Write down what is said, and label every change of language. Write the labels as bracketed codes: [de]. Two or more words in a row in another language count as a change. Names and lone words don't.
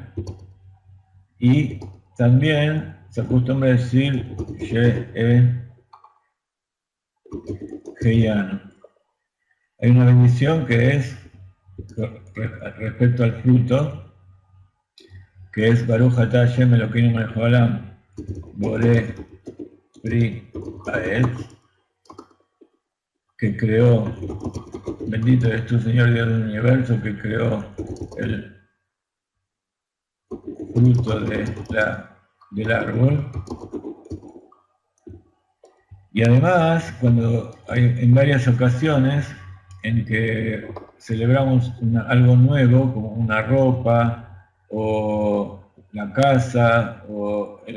[es] Y también se acostumbra a decir Heyano. Hay una bendición que es respecto al fruto, que es [he] ברוך אתה השם אלוקינו מלך העולם בורא פרי העץ, [es] que creó, bendito eres tú, Señor Dios del universo, que creó el fruto del árbol. Y además, cuando hay en varias ocasiones en que celebramos algo nuevo, como una ropa, o la casa, o el